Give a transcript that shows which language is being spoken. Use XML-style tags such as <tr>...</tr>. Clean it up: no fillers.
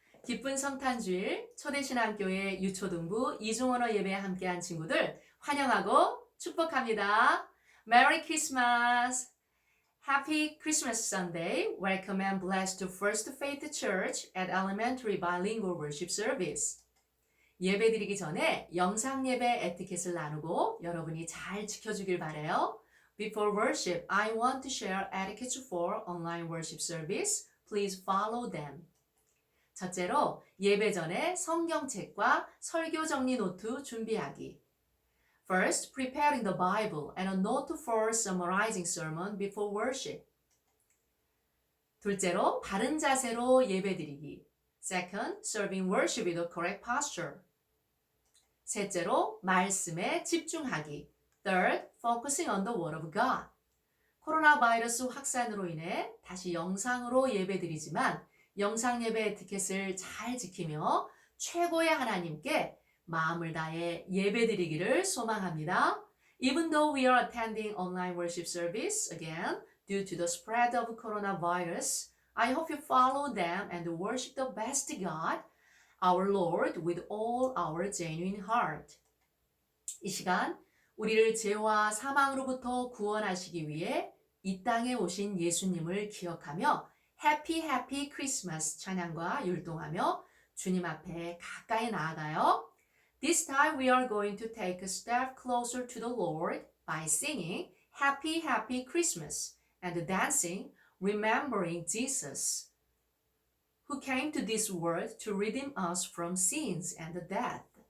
<ko>기쁜 성탄주일 초대신앙교회 유초등부 이중언어 예배에 함께한 친구들 환영하고 축복합니다.</ko> <en>메리 크리스마스! Happy Christmas Sunday! Welcome and blessed to First Faith Church at Elementary Bilingual Worship Service.</en> <ko>예배드리기 전에 영상 예배 에티켓을 나누고 여러분이 잘 지켜주길 바래요.</ko> <en>Before worship, I want to share etiquette for online worship service. Please follow them.</en> <ko>첫째로 예배 전에 성경책과 설교 정리 노트 준비하기.</ko> <en>First, preparing the Bible and a note for summarizing sermon before worship.</en> <ko>둘째로 바른 자세로 예배드리기.</ko> <en>Second, serving worship with a correct posture.</en> <ko>셋째로 말씀에 집중하기.</ko> <en>Third, focusing on the word of God.</en> <ko>코로나 바이러스 확산으로 인해 다시 영상으로 예배드리지만 영상 예배 에티켓을 잘 지키며 최고의 하나님께 마음을 다해 예배드리기를 소망합니다.</ko> <en>Even though we are attending online worship service again due to the spread of coronavirus, I hope you follow them and worship the best God, our Lord, with all our genuine heart.</en> <ko>이 시간 우리를 죄와 사망으로부터 구원하시기 위해 이 땅에 오신 예수님을 기억하며 Happy Happy Christmas 찬양과 율동하며 주님 앞에 가까이 나아가요.</ko> <en>This time we are going to take a step closer to the Lord by singing Happy Happy Christmas and dancing Remembering Jesus, who came to this world to redeem us from sins and death.</en>